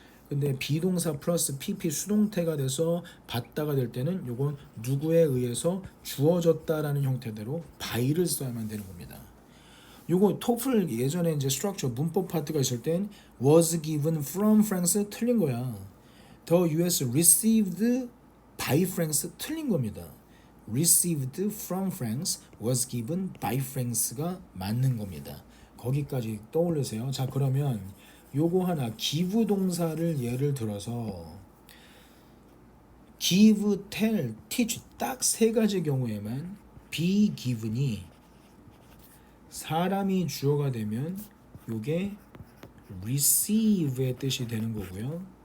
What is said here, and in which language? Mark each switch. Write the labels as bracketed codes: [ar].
[ko] 근데 비동사 플러스 pp 수동태가 돼서 받다가 될 때는 요건 누구에 의해서 주어졌다라는 형태대로 by를 써야만 되는 겁니다. 요거 토플 예전에 이제 스트럭처 문법 파트가 있을 땐 [en] was given from France [ko] 틀린 거야. [en] The US received by France [ko] 틀린 겁니다. [en] received from France was given by France가 [ko] 맞는 겁니다. 거기까지 떠올리세요. 자, 그러면 요거 하나 give 동사를 예를 들어서 give, tell, teach 딱 세 가지 경우에만 be given이 사람이 주어가 되면 요게 receive의 뜻이 되는 거고요.